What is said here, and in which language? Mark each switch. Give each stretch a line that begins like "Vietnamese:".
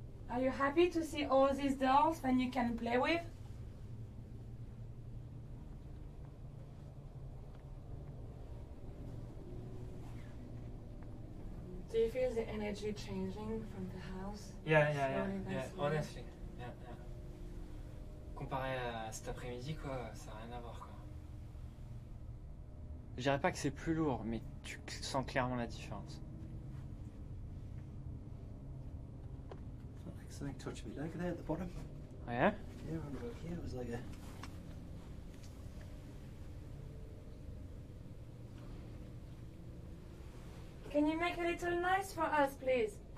English: Are you happy to see all these dolls that you can play with? Do you feel the energy changing from the house? Yeah, Slowly by slowly. honestly. Yeah.
French: Comparé à cet après-midi, quoi, ça n'a rien à voir, quoi. Je dirais pas que c'est plus lourd, mais tu sens clairement la différence.
English: Felt like something touched my leg there at the bottom.
French: Ouais?
English: Yeah, around about here. It was like a. Can you make a little noise for us, please?